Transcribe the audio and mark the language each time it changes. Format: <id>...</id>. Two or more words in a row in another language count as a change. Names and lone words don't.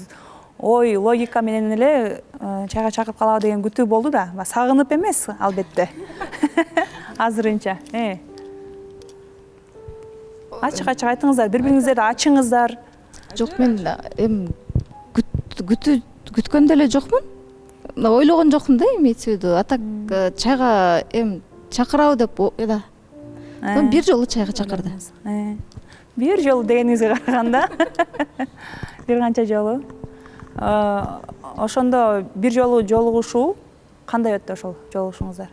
<ky>Ой, логика менен эле чайга чакырып калабы деген күтүү болду да. Сагынып эмес, албетте. Азырынча. Ачык-ачык айтыңыздар, бири-бириңиздерди ачыңыздар. Жок, мен эми күткөндө эле жокмун. Ойлогон жокмун да,</ky> <ru>имеется в виду. А так</ru> <ky>чайга эми чакырабы деп да. Бир жолу чайга чакырды. Бир жолу дегениңизге караганда бир канча жолу. Ошондо бир жолу жолугушуу кандай өттү ошол жолугушууңуздар?</ky>